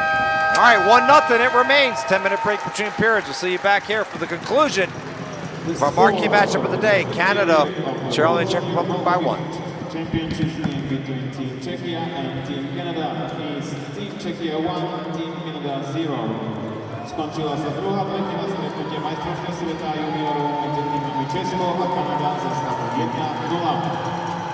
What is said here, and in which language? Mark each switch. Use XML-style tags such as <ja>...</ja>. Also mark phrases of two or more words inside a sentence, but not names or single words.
<en>All right, 1-0 it remains. 10-minute break between periods. We'll see you back here for the conclusion of our marquee matchup of the day. Canada trailing Czech Republic by 1. Championship game between Team Czechia and Team Canada is Team Czechia 1, Team Canada 0.</en> <sk>Skončila sa druhá tretina stretnutia majstrovstiev sveta juniorov medzi týmami Česko a Kanada za stavu 1-0.</sk>